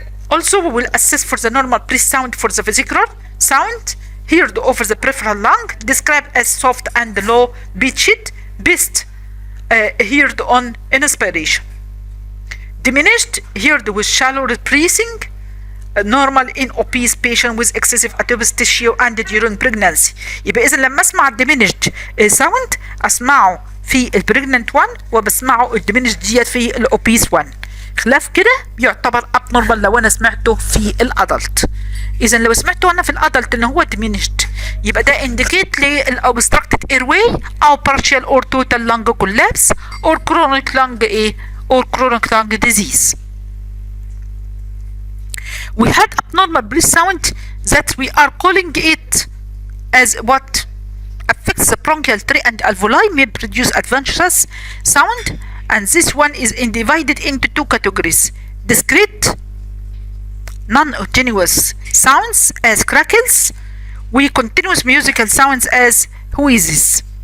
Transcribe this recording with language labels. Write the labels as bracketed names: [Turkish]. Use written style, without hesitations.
[English] Also, we will assess for the normal breath sound for the vesicular sound heard over the peripheral lung, described as soft and low pitched, best heard on inspiration. Diminished heard with shallow breathing, normal in obese patient with excessive adipose tissue and during pregnancy. [Arabic] يبقى إذا لما أسمع [English] diminished sound [Arabic] أسمعه في البريجننت 1 وبسمعه الديمينشد ديت في الأوبيس 1. خلاف كده بيعتبر abnormal لو أنا سمعته في الأدلت. إذا لو سمعته أنا في الأدلت إن هو diminished يبقى ده indicate لل [English] obstructed airway [Arabic] أو [English] partial or total lung collapse or chronic lung or chronic lung disease. We had abnormal breath sound that we are calling it as what affects the bronchial tree and alveoli may produce adventitious sound, and this one is divided into two categories: discrete non-continuous sounds as crackles, continuous musical sounds as wheezes.